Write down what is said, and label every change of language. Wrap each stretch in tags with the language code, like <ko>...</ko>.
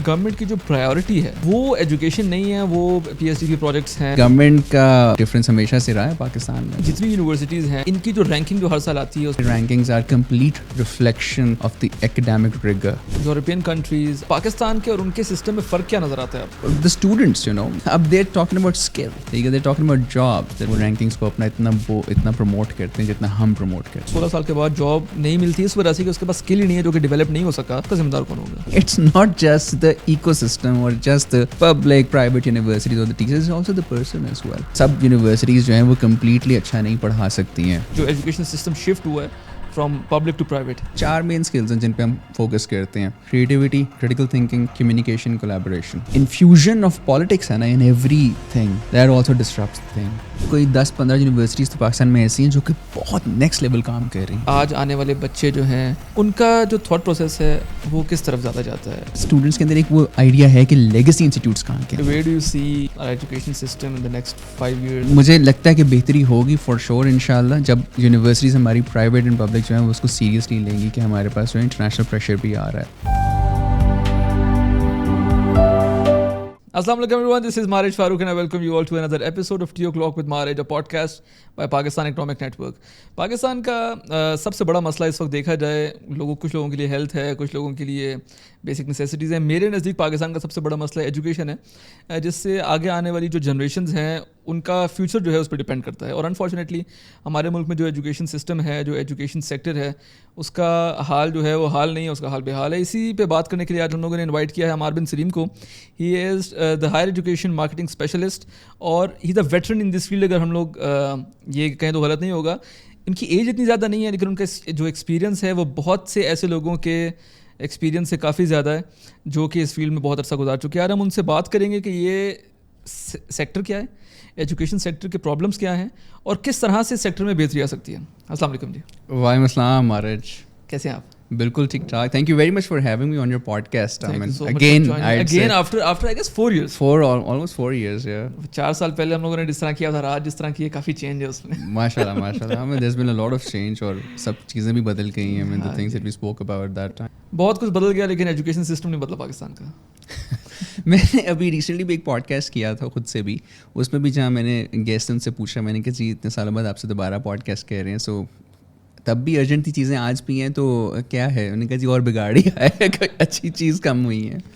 <ur>Government کی جو priority ہے وہ ایجوکیشن نہیں ہے, وہ پی ایچ ڈی کے پروجیکٹس ہیں. گورنمنٹ کا ڈفرینس ہمیشہ سے رہا ہے پاکستان میں. جتنی یونیورسٹیز ہیں ان کی جو رینکنگ جو ہر سال آتی ہے,</ur> <en>Rankings are complete reflection of the academic rigour.</en> <ur>European countries Pakistan کے اور ان کے سسٹم میں فرق کیا نظر آتا ہے آپ کو؟</ur> <en>The students, you know, اب they're talking about skill, they're talking about jobs.</en> <ur>وہ رینکنگز کو اپنا اتنا پروموٹ کرتے ہیں جتنا ہم پروموٹ کرتے ہیں. 16 سال کے بعد جاب نہیں ملتی اس وجہ سے کہ اس کے پاس اسکل ہی نہیں ہے جو کہ ڈیولپ نہیں ہو سکا. اس کا ذمہ دار کون ہوگا؟</ur> <en>It's not just the ecosystem or just the public, private universities or the teachers, it's also the person as well.</en> <ur>Sub universities جو ہیں وہ کمپلیٹلی اچھا نہیں پڑھا سکتی ہیں. جو ایجوکیشن سسٹم شفٹ ہوا ہے from public to private, 4 main skills ہیں جن پہ ہم فوکس کرتے ہیں. Creativity, critical thinking, communication, collaboration.</ur> <en>Infusion of politics ہے نا in everything, that also disrupts thing.</en> <ur>کوئی 10-15 یونیورسٹیز تو پاکستان میں ایسی ہیں جو کہ بہت نیکسٹ لیول کام کر رہی ہیں. آج آنے والے بچے جو ہیں ان کا جو تھاٹ پروسیس ہے وہ کس طرف زیادہ جاتا ہے؟ اسٹوڈنٹس کے اندر ایک وہ آئیڈیا ہے کہ لیگیسی انسٹیٹیوٹس کہاں کے.</ur> <en>Where do you see our education system in the next 5 years?</en> <ur>مجھے لگتا ہے کہ بہتری ہوگی فار شور انشاءاللہ جب یونیورسٹیز ہماری پرائیویٹ اینڈ پبلک جو ہیں وہ اس کو سیریسلی لیں گی کہ ہمارے پاس جو ہے انٹرنیشنل پریشر بھی آ رہا ہے.</ur> <en>Assalamu alaikum everyone, this is Marij Farooq and I welcome you all to another episode of Tea O'Clock with Marij, a podcast by Pakistan Economic Network.</en> <ur>Pakistan کا سب سے بڑا مسئلہ اس وقت دیکھا جائے کچھ لوگوں کے لیے ہیلتھ ہے, کچھ لوگوں کے لیے بیسک نیسیسٹیز ہیں. میرے نزدیک پاکستان کا سب سے بڑا مسئلہ ایجوکیشن ہے, جس سے آگے آنے والی جو جنریشنز ہیں ان کا فیوچر جو ہے اس پہ ڈپینڈ کرتا ہے. اور انفارچونیٹلی ہمارے ملک میں جو ایجوکیشن سسٹم ہے, جو ایجوکیشن سیکٹر ہے, اس کا حال جو ہے وہ حال نہیں ہے, اس کا حال بے حال ہے. اسی پہ بات کرنے کے لیے آج ہم لوگوں نے انوائٹ کیا ہے عمار بن سلیم کو.</ur> <en>he is the higher education marketing specialist</en> <ur>اور</ur> <en>He is a veteran in this field.</en> <ur>اگر ہم لوگ یہ کہیں تو غلط نہیں ہوگا. ان کی ایج اتنی زیادہ نہیں ہے لیکن ان کا جو ایکسپیرینس ہے وہ بہت سے ایسے لوگوں کے ایکسپیرینس سے کافی زیادہ ہے جو کہ اس فیلڈ میں بہت عرصہ گزار چکے ہیں. آج ہم ان سے بات کریں گے کہ یہ سیکٹر کیا ہے, ایجوکیشن سیکٹر کے پرابلمس کیا ہیں اور کس طرح سے سیکٹر میں بہتری آ سکتی ہے. السلام علیکم جی. وعلیکم السلام مارج. کیسے ہیں آپ؟ بالکل ٹھیک ٹھاک.</ur> <en>Thank you very much for having me on your podcast. Again after I guess 4 years. Almost 4 years, yeah.</en> <ur>4 سال پہلے ہم لوگوں نے جس طرح کیا تھا, آج جس طرح کی کافی چینج ہے اس میں. ماشاءاللہ ہمیں</ur> <en>there's been a lot of change</en> <ur>اور سب چیزیں بھی بدل گئی ہیں.</ur> <en>I mean the things that we spoke about that time.</en> <ur>بہت کچھ بدل گیا لیکن ایجوکیشن سسٹم نہیں بدلا پاکستان کا. میں نے ابھی ریسنٹلی بھی ایک پوڈ کاسٹ کیا تھا خود سے بھی, اس میں بھی جہاں میں نے گیسٹ ان سے پوچھا, میں نے کہا جی اتنے سالوں بعد آپ سے دوبارہ پوڈ کاسٹ کہہ رہے ہیں, سو تب بھی ارجنٹ تھی چیزیں, آج بھی ہیں, تو کیا ہے؟ انہوں نے کہا جی اور بگاڑ ہی ہے, اچھی چیز کم ہوئی ہے.</ur>